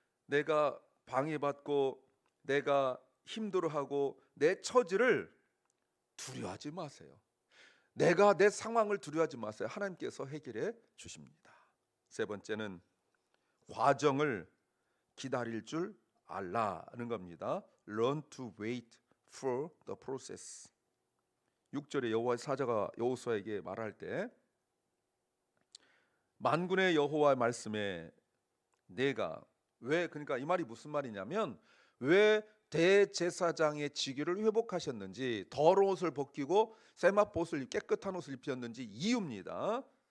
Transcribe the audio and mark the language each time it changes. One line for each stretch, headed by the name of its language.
Korean: 내가 방해받고 내가 힘들어하고 내 처지를 두려워하지 마세요. 내가 내 상황을 두려워하지 마세요. 하나님께서 해결해 주십니다. 세 번째는 과정을 기다릴 줄 알라는 겁니다.
English: Learn to wait for the process.
Korean: 6절에 여호와의 사자가 여호수아에게 말할 때 만군의 여호와의 말씀에 내가 왜, 그러니까 이 말이 무슨 말이냐면 왜 대제사장의 직위를 회복하셨는지, 더러운 옷을 벗기고 세마포 옷을 깨끗한 옷을 입혔는지 이유입니다.